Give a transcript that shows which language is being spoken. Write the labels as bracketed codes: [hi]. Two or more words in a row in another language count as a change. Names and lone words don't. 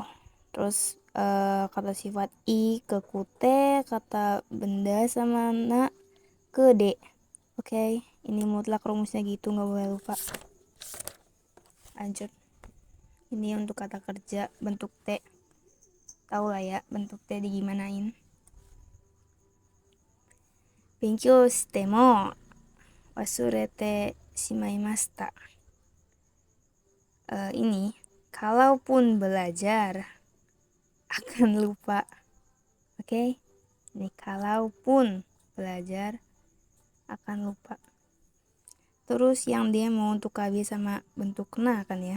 [id] Terus kata sifat i ke kute, kata benda sama na ke de. Oke. Ini mutlak rumusnya gitu, nggak boleh lupa. Lanjut. Ini untuk kata kerja bentuk T. Tahu lah ya bentuk T digimanain. [ja] Benkyou shite mo wasurete shimaimashita. [id] Ini kalaupun belajar akan lupa. Oke? Ini kalaupun belajar akan lupa. Terus yang dia mau untuk KB sama bentuk na kan ya.